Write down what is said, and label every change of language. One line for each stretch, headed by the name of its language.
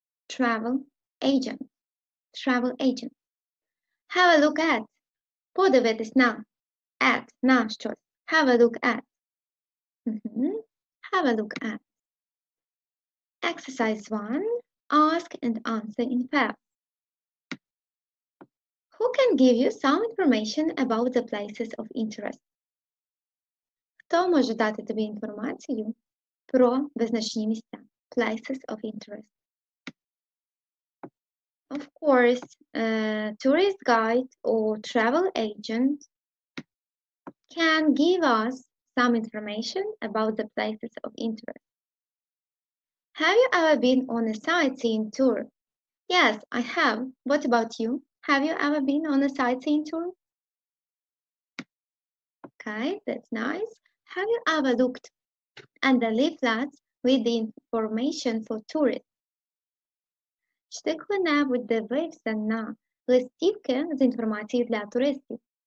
English: Travel agent. Travel agent. Have a look at.
Ukrainian: Подивитись на.
English: At.
Ukrainian: На щось.
English: Have a look at. Have a look at. Exercise 1. Ask and answer in pairs. Who can give you some information about the places of interest?
Ukrainian: Хто може дати тобі інформацію про визначні місця?
English: Places of interest. Of course, a tourist guide or travel agent can give us some information about the places of interest. Have you ever been on a sightseeing tour? Yes, I have. What about you? Have you ever been on a sightseeing tour? Okay, that's nice. Have you ever looked at the leaflets with the information for tourists?
Ukrainian: Чи ти коли-небудь дивився на листівки з інформацією для туристів?